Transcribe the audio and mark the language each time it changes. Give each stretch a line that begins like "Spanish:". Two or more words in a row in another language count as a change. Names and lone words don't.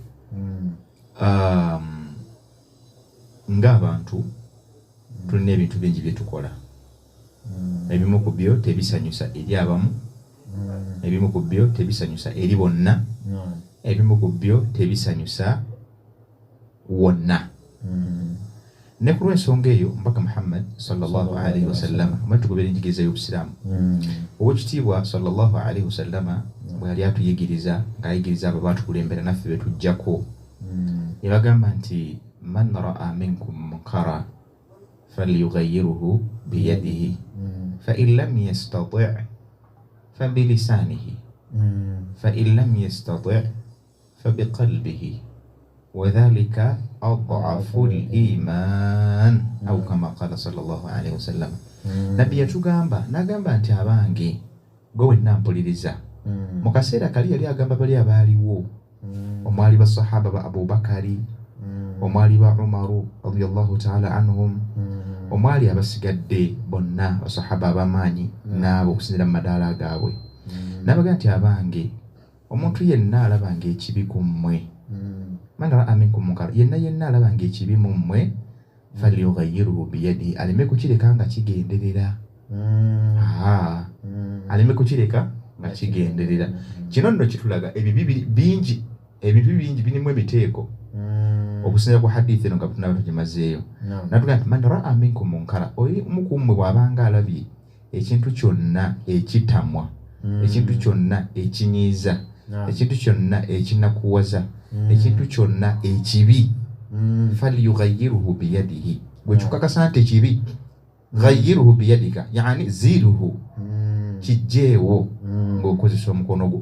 Ganda: Ng'abantu tulina ebintu bingi bye tukola. Ebimu ku byo tebisanyusa eri abamu, ebimu ku byo tebisanyusa eri bonna, ebimu ku byo tebisanyusa wonna. Ne ku lw'ensonga eyo Omubaka Muhammad
Arabic: صلى الله عليه وسلم
Ganda: omwali tugoberera enjigiriza y'Obusiraamu, Oweekitiibwa
Arabic: صلى الله عليه وسلم
Ganda: bwe yali atuyigiriza ng'ayigiriza abo baatukulembera naffe be tujjako, yabagamba nti
Arabic: من رأى منكم منكرا فليغيره بيده فإن لم يستطع فبلسانه فإن لم يستطع فبقلبه وذلك أضعف الإيمان أو كما قال صلى الله عليه وسلم.
Ganda: Nabbi yatugamba n'agamba nti abange gwe wenna mpuliriza mu kaseera kali yali agamba bali abaaliwo omwali basahaba ba Abubakari, omwali ba Umaru
Arabic: رضي الله تعالى عنهم,
Ganda: omwali abasigadde bonna basahaba abamaanyi n'abo okusinzira mu madaala gaabwe. N'abaga nti abange omuntu yenna alabanga ekibi ku mmwe,
Arabic: من رأى منكم منكرا,
Ganda: yenna alabanga ekibi mu mmwe
Arabic: فليغيره بيده,
Ganda: aleme kukireka nga kigenderera. Aleme kukireka nga kigenderera. Kino nno kitulaga ebibi bingi, ebintu bingi birimu emiteeko okusinziira ku hadithi eno nga tunaba tugimazeeyo. Natuga nti
Arabic: من رأى منكم منكرا,
Ganda: oyo omukummwe bw'abanga alabye ekintu kyonna ekitamwa, ekintu kyonna ekinyiiza, ekintu kyonna ekinakuwaza, ekintu kyonna ekibi,
Arabic: فليغيره بيده,
Ganda: gwe kikakasa nti kibi,
Arabic: غيره بيدك يعني أزله,
Ganda: kijjeewo ng'okozesa omukono gwo.